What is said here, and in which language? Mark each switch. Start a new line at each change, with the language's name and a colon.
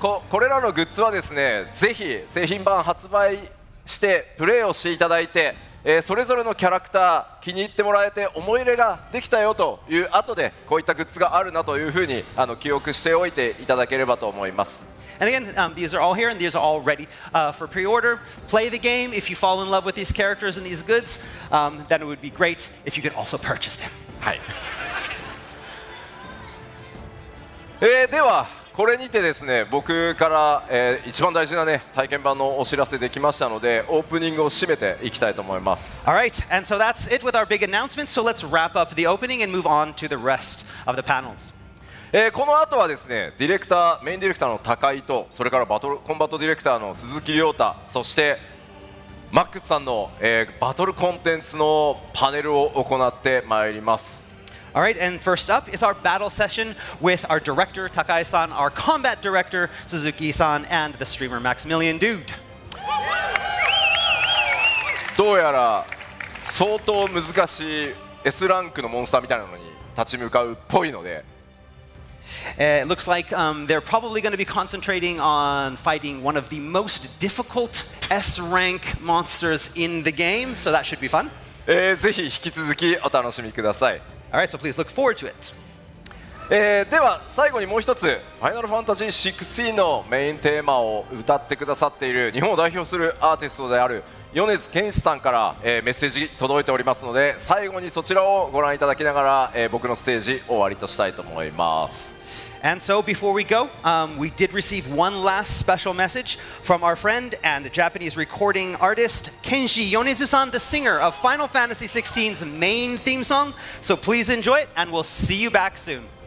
Japanese: これらのグッズはですね、ぜひ製品版発売してプレイをしていただいて、それぞれのキャラクター気に入ってもらえて思い入れができたよという後でこういったグッズがあるなというふうに記憶しておいていただければと思います。
English: And again, these are all here and these are all ready for pre-order. Play the game. If you fall in love with these characters and these goods, then it would be great if you could also purchase them.
Japanese: はい。ではこれにてですね、僕から、一番大事なね体験版のお知らせできましたので、オープニングを締めていきたいと思います。
English: All right, and so that's it with our big announcements. So let's wrap up the opening and move on to the rest of the panels.
Japanese: この後はですね、メインディレクターの高井と、それからコンバットディレクターの鈴木亮太、そしてマックスさんの、バトルコンテンツのパネルを行ってまいります。
English: All right, and first up is our battle session with our director Takai-san, our combat director Suzuki-san, and the streamer Maximilian Dude.
Japanese: どうやら相当難しい S ランクのモンスターみたいなのに立ち向かうっぽいので、
English: It looks like they're probably going to be concentrating on fighting one of the most difficult S rank monsters in the game, so that should be fun.
Japanese: ぜひ引き続きお楽しみください。
English: All right, so please look forward to it.
Japanese: では最後にもう一つ、ファイナルファンタジー16のメインテーマを歌ってくださっている日本を代表するアーティストである米津玄師さんから、メッセージ届いておりますので、最後にそちらをご覧いただきながら、僕のステージ終わりとしたいと思います。
English: And so before we go, we did receive one last special message from our friend and Japanese recording artist Kenshi Yonezu-san, the singer of Final Fantasy XVI's main theme song. So please enjoy it, and we'll see you back soon.